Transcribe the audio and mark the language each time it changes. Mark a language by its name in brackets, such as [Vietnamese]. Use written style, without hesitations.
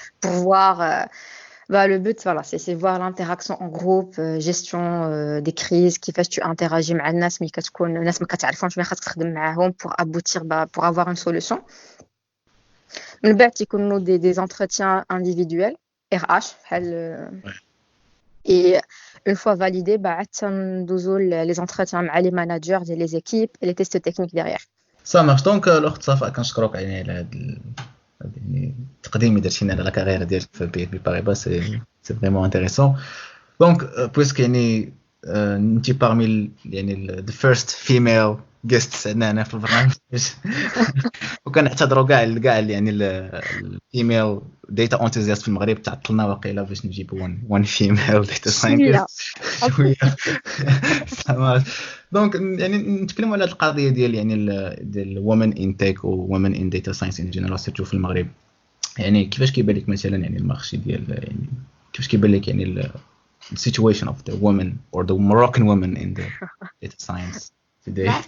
[French] pour voir le but voilà c'est voir l'interaction en groupe, gestion des crises, [Arabic] كيفاش [French] tu interagis [Arabic] مع الناس ملي كتكون الناس ما كتعرفهمش ملي خاصك تخدم معاهم [French] pour aboutir pour avoir une solution. [Arabic] من بعد تيكونوا [French] des entretiens individuels RH [Arabic] بحال [French] et une fois validé [Arabic] عاد تندوزو [French] les entretiens مع les managers [Arabic] ديال les équipes et les tests techniques derrière. [French] Ça marche. [Arabic] Donc الاخت صفاء كنشكروك يعني على هذا يعني التقديم اللي درتينا على لا كارير ديالك في بي بي باريبا سي فريمون انتريسون. دونك بويسك يعني انت parmi يعني [English] the first female guests [Arabic] عندنا هنا في البرنامج وكنعتذروا كاع يعني الفيميل داتا انتوزياست في المغرب تعطلنا واقيلا باش نجيبوا [English] one female data scientist [Arabic] شويه سامع. دونك يعني نتكلموا على هذه القضيه ديال يعني ديال [English] women in tech [Arabic] و [English] women in data science in general [Arabic] سيرتو في المغرب. يعني كيفاش كيبان لك مثلا يعني المارشي ديال يعني كيفاش كيبان لك يعني [English] the situation of the women or the Moroccan women in the data science today.